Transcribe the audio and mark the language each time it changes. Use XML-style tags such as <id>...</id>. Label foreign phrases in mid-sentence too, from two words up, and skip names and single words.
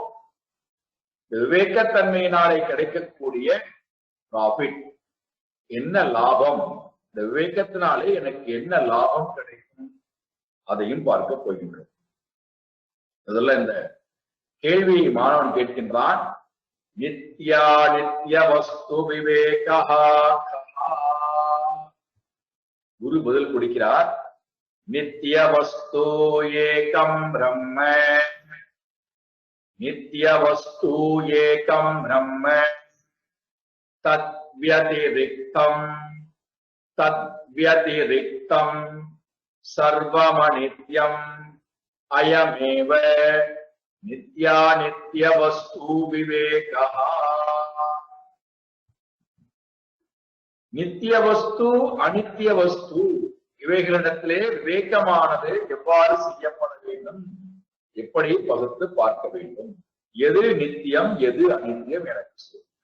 <ta>விவேகத்தன்மையினாலே கிடைக்கக்கூடிய ப்ராஃபிட், என்ன லாபம், இந்த விவேகத்தினாலே எனக்கு என்ன லாபம் கிடைக்கும், அதையும் பார்க்க போகின்றோம். முதல்ல இந்த கேள்வி மாணவன் கேட்கின்றான்.</ta> <sa>नित्या नित्य वस्तु विवेकः.</sa> <ta>குரு பதில் கொடுக்கிறார்.</ta> <sa>नित्य वस्तु एकं ब्रह्म. नित्य वस्तु एकं ब्रह्म. தத் व्यतिरिक्तम् तद्व्यतिरिक्तम् सर्वमनित्यम् अयमेव नित्या नित्यवस्तु विवेकः.</sa> <ta>நித்தியவஸ்து அனித்தியவஸ்து இவைகளிடத்திலே விவேகமானது எவ்வாறு செய்யப்பட வேண்டும், எப்படி பகுத்து பார்க்க வேண்டும், எது நித்தியம் எது அனித்தியம் எனக்கு சொல்லுங்கள்.</ta>